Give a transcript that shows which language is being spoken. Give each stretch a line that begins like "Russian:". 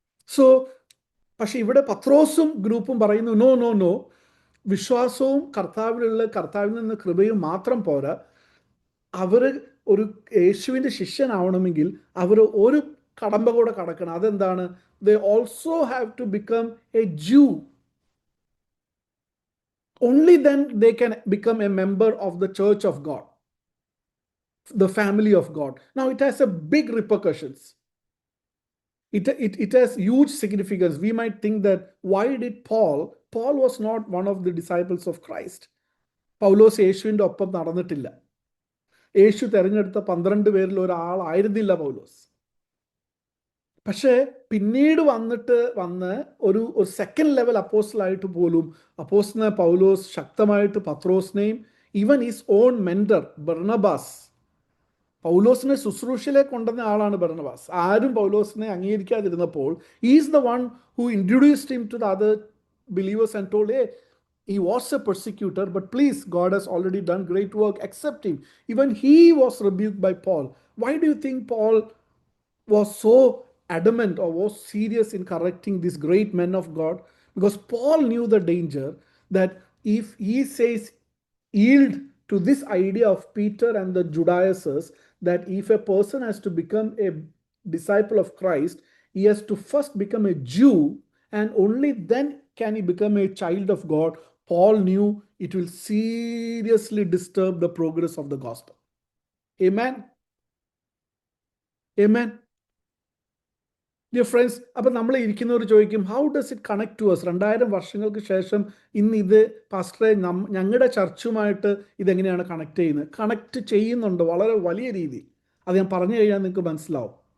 Malayalam: So പക്ഷെ ഇവിടെ പത്രോസും ഗ്രൂപ്പും പറയുന്നു നോ, വിശ്വാസവും കർത്താവിൽ നിന്ന് കൃപയും മാത്രം പോരാ. അവർ ഒരു യേശുവിൻ്റെ ശിഷ്യനാവണമെങ്കിൽ അവർ ഒരു കടമ്പ കൂടെ കടക്കണം. അതെന്താണ്?
English: they also have to become a Jew. Only then they can become a member of the church of God, the family of God. Now it has a big repercussions. It has huge significance. We might think that why did Paul was not one of the disciples of Christ.
Malayalam: പൗലോസ് യേശുവിൻ്റെ ഒപ്പം നടന്നിട്ടില്ല. യേശു തിരഞ്ഞെടുത്ത 12 പേരിൽ ഒരാളായിരുന്നില്ല പൗലോസ്. പക്ഷേ പിന്നീട് വന്ന് ഒരു second level അപ്പോസ്റ്റലായിട്ട് പോലും അപ്പോസ്റ്റലനായ പൗലോസ് ശക്തമായിട്ട് പത്രോസിനെയും
English: even his own mentor
Malayalam: Barnabas, പൗലോസിനെ ശുശ്രൂഷയിലേക്ക് കൊണ്ടുവന്ന ആളാണ് ബർണബാസ്. ആരും പൗലോസിനെ അംഗീകരിക്കാതിരുന്നപ്പോൾ
English: Is the one who introduced him to the other believers and told, he was a persecutor, but please, God has already done great work, accept him. Even he was rebuked by Paul. Why do you think Paul was so adamant or was serious in correcting these great men of God? Because Paul knew the danger that if he says yield to this idea of Peter and the Judaizers, that if a person has to become a disciple of Christ, he has to first become a Jew and only then can he become a child of God. Paul knew it will seriously disturb the progress of the gospel. Amen. Amen. Dear friends,
Malayalam: അപ്പോൾ നമ്മൾ ഇരിക്കുന്നവർ ചോദിക്കും,
English: How does it connect to us?
Malayalam: 2000 വർഷങ്ങൾക്ക് ശേഷം ഇന്ന് ഇത് പാസ്റ്ററെ ഞങ്ങളുടെ ചർച്ചുമായിട്ട് ഇതെങ്ങനെയാണ് കണക്ട് ചെയ്യുന്നത്? കണക്ട് ചെയ്യുന്നുണ്ട് വളരെ വലിയ രീതിയിൽ. അത് ഞാൻ പറഞ്ഞു കഴിഞ്ഞാൽ നിങ്ങൾക്ക് മനസ്സിലാവും.